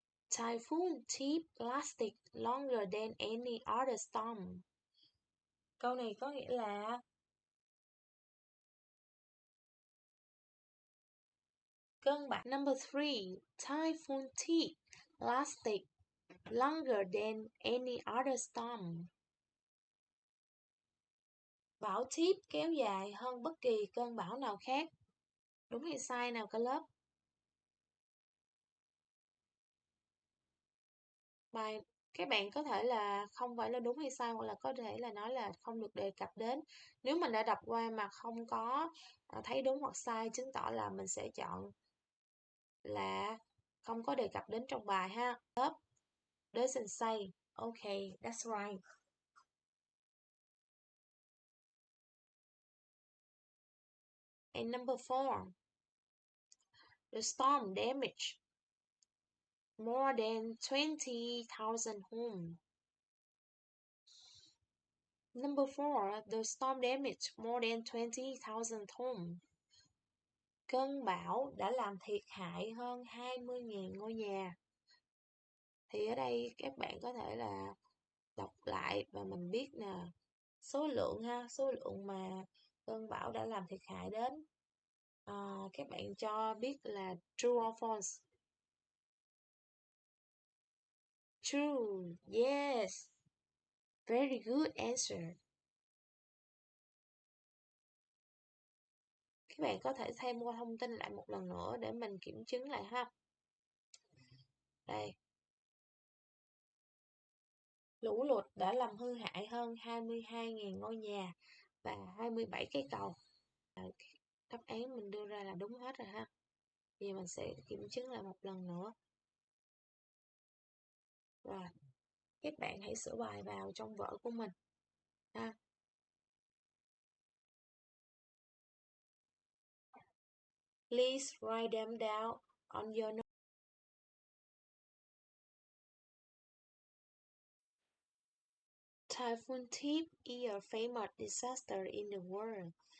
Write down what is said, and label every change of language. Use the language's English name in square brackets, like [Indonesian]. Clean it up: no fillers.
[English] Typhoon tip lasted longer than any other storm. [Vietnamese] Câu này có nghĩa là cơn bão. [English] Number 3. Typhoon tip lasted longer than any other storm. [Vietnamese] Bão tip kéo dài hơn bất kỳ cơn bão nào khác. Đúng hay sai nào cả lớp? Bài các bạn có thể là không phải là đúng hay sai, hoặc là có thể là nói là không được đề cập đến. Nếu mình đã đọc qua mà không có thấy đúng hoặc sai, chứng tỏ là mình sẽ chọn là không có đề cập đến trong bài ha. [English] Lớp doesn't say. Okay, that's right. And number 4. The storm damaged more than 20,000 homes. Number 4. The storm damaged more than 20,000 homes. [Vietnamese] Cơn bão đã làm thiệt hại hơn 20.000 ngôi nhà. Thì ở đây các bạn có thể là đọc lại và mình biết là số lượng ha, số lượng mà cơn bão đã làm thiệt hại đến. Các bạn cho biết là [English] true or false. True, yes. Very good answer. [Vietnamese] Các bạn có thể thêm qua thông tin lại một lần nữa để mình kiểm chứng lại ha. Đây. Lũ lụt đã làm hư hại hơn 22.000 ngôi nhà và 27 cái cầu. Đáp án mình đưa ra là đúng hết rồi ha. Thì mình sẽ kiểm chứng lại một lần nữa. Rồi, các bạn hãy sửa bài vào trong vở của mình ha. [English] Please write them down on your note. Typhoon Tip is a famous disaster in the world.